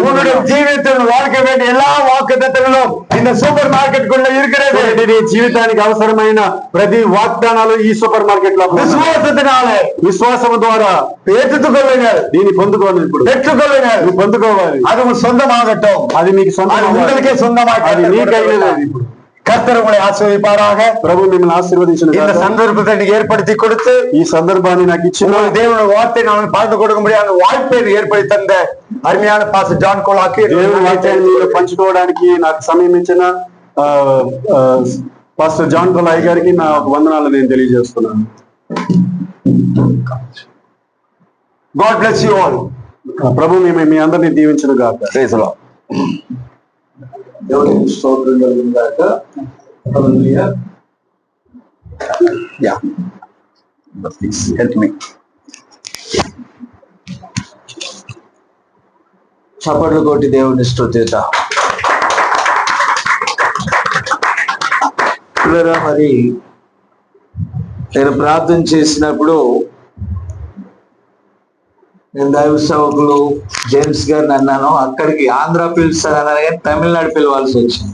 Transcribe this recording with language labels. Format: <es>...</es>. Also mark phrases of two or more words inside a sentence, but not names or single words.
<ta>உன்னுடைய ஜீவிதத்தில் வாழ்க்கை வேண்டிய எல்லா வாக்குத்தத்தங்களும் இந்த</ta> <en>supermarket</en> <ta>இருக்கிறது.</ta> <te>చూడండి, నీ జీవితానికి అవసరమైన ప్రతి వాగ్దానాలు ఈ</te> <en>super market</en> <te>లో ఉన్నాయి.</te> <ta>விசுவாசத்தினாலே</ta> <te>విశ్వాసం ద్వారా</te> <ta>ஏற்றுக்கொள்ளுங்கள்,</ta> <te>దీన్ని పొందుకోవాలి. ఇప్పుడు</te> <ta>பெற்றுக்கொள்ளுங்கள்.</ta> <te>నువ్వు పొందుకోవాలి.</te> <ta>அது உன் சொந்தமாகட்டும்,</ta> <te>అది నీకు</te> <ta>அது</ta> <te>సొంతం,</te> <ta>உங்களுக்கே சொந்தமாக</ta> <te>అది నీకైనది. అది ఇప్పుడు</te> <ta>கர்த்தர் உங்களை ஆசீர்வதிப்பாராக.</ta> <te>ప్రభు మిమ్మల్ని ఆశీర్వదించిన</te> <ta>இந்த சந்தர்ப்பத்தை நீங்க ஏற்படுத்தி கொடுத்து</ta> <te>ఈ సందర్భాన్ని నాకు ఇచ్చిన</te> <ta>தேவனுடைய வார்த்தை நான் பார்த்து கொடுக்க முடியாத வாய்ப்பை ஏற்படுத்தி தந்த அருமையான பாஸ்டர் ஜான் கோலாக்கு</ta> <te>దేవుని వాక్యాన్ని మీలో పంచుకోవడానికి నాకు సమయం ఇచ్చిన పాస్టర్ జాన్ కొలాయ్ గారికి నా వందనాలు నేను తెలియజేస్తున్నాను.</te> <en>God bless you all.</en> <te>ప్రభు మీ అందరినీ దీవించును గాక.</te> <en>Praise the Lord.</en> <te>దేవునికి స్తోత్రం కలుగును గాక. హల్లెలూయా.</te> <en>Yeah. But please help me.</en> <te>చప్పట్లు కొట్టి దేవుని స్తుతిద్దాం. మరి నేను ప్రార్థన చేసినప్పుడు నేను దైవ సేవకులు జేమ్స్ గారిని అన్నాను, అక్కడికి ఆంధ్ర పిలుస్తాను అన్నారు కానీ తమిళనాడు పిలవాల్సి వచ్చింది.</te>